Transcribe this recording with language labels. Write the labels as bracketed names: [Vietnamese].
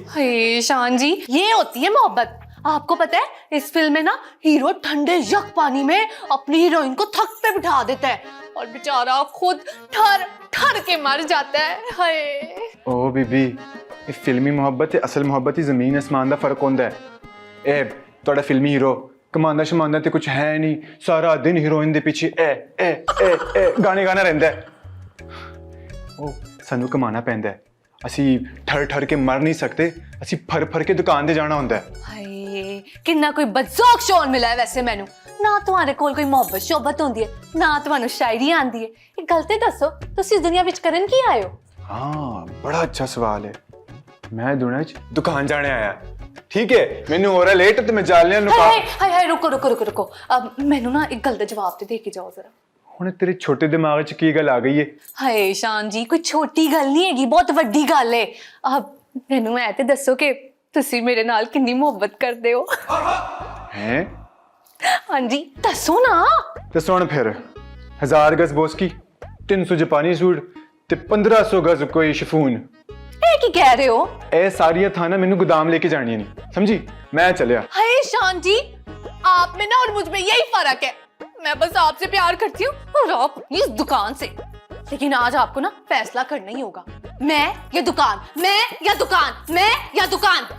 [Hindi] हे शान जी, ये होती है मोहब्बत। आपको पता है इस फिल्म में ना हीरो ठंडे यक पानी में अपनी हीरोइन को थक पे बिठा देता है और बेचारा खुद ठर ठर के मर जाता है। हाय [Punjabi] ओ बीबी, ये फिल्मी मोहब्बत ते असल मोहब्बत ही जमीन आसमान दा फर्क होंदा है। ए ਤੁਹਾਡਾ ਫਿਲਮੀ ਹੀਰੋ ਕਮਾਂਦਾ ਸ਼ਮਾਂਦਾ ਤੇ ਕੁਝ ਹੈ ਨਹੀਂ, ਸਾਰਾ ਦਿਨ ਹੀਰੋਇਨ ਦੇ ਪਿੱਛੇ ਗਾਣੇ ਗਾਣਾ ਰਹਿੰਦਾ ਹੈ। ਉਹ ਸਾਨੂੰ ਕਮਾਣਾ ਪੈਂਦਾ ਹੈ। ਅਸੀਂ ਠਰ ਠਰ ਕੇ ਮਰ ਨਹੀਂ ਸਕਦੇ, ਅਸੀਂ ਫਰ ਫਰ ਕੇ ਦੁਕਾਨ ਤੇ ਜਾਣਾ ਹੁੰਦਾ ਹੈ। ਹਾਏ ਕਿੰਨਾ ਕੋਈ ਬਦਜ਼ੋਕ ਸ਼ੌਨ ਮਿਲਾ ਹੈ ਵੈਸੇ ਮੈਨੂੰ। ਨਾ ਤੁਹਾਡੇ ਕੋਲ ਕੋਈ ਮੁਹੱਬਤ ਸ਼ੋਬਤ ਹੁੰਦੀ ਹੈ, ਨਾ ਤੁਹਾਨੂੰ ਸ਼ਾਇਰੀ ਆਉਂਦੀ ਹੈ। ਇਹ ਗੱਲ ਤੇ ਦੱਸੋ ਤੁਸੀਂ ਇਸ ਦੁਨੀਆ ਵਿੱਚ ਕਰਨ ਕੀ ਆਏ ਹੋ? ਹਾਂ ਬੜਾ ਅੱਛਾ ਸਵਾਲ ਹੈ। ਮੈਂ ਦੁਨੀਆ 'ਚ ਦੁਕਾਨ ਜਾਣੇ ਆਇਆ। ਠੀਕ ਹੈ, ਮੈਨੂੰ ਹੋ ਰਿਹਾ ਲੇਟ ਤੇ ਮੈਂ ਜਾਲਿਆਂ ਨੂੰ ਹਾਏ ਹਾਏ ਹਾਏ ਰੁਕੋ ਰੁਕੋ ਰੁਕੋ ਰੁਕੋ, ਮੈਨੂੰ ਨਾ ਇੱਕ ਗੱਲ ਦਾ ਜਵਾਬ ਤੇ ਦੇ ਕੇ ਜਾਓ ਜ਼ਰਾ। ਹੁਣ ਤੇਰੇ ਛੋਟੇ ਦਿਮਾਗ 'ਚ ਕੀ ਗੱਲ ਆ ਗਈ ਹੈ? ਹਾਏ ਸ਼ਾਨ ਜੀ, ਕੋਈ ਛੋਟੀ ਗੱਲ ਨਹੀਂ ਹੈਗੀ, ਬਹੁਤ ਵੱਡੀ ਗੱਲ ਹੈ। ਮੈਨੂੰ ਐ ਤੇ ਦੱਸੋ ਕਿ ਤੁਸੀਂ ਮੇਰੇ ਨਾਲ ਕਿੰਨੀ ਮੁਹੱਬਤ ਕਰਦੇ ਹੋ? ਹੈ ਹਾਂਜੀ ਦੱਸੋ ਨਾ। ਤੇ ਸੁਣ ਫਿਰ, 1000 ਗਜ਼ ਬੋਸਕੀ, 300 ਜਾਪਾਨੀ ਸੂਟ ਤੇ 1500 ਗਜ਼ ਕੋਈ ਸ਼ਿਫੂਨ। ਇਹ ਕੀ ਕਹਿ ਰਹੇ ਹੋ? ਇਹ ਸਾਰੀਆਂ ਥਾਂ ਨਾ ਮੈਨੂੰ गोदाम लेके जानी नहीं, समझी? मैं चलिया। [Hindi] हाय शान जी, आप में ना और मुझ में यही फर्क है। मैं बस आपसे प्यार करती हूँ और आप अपनी इस दुकान से। लेकिन आज आपको ना फैसला करना ही होगा, मैं या दुकान, मैं या दुकान, मैं या दुकान।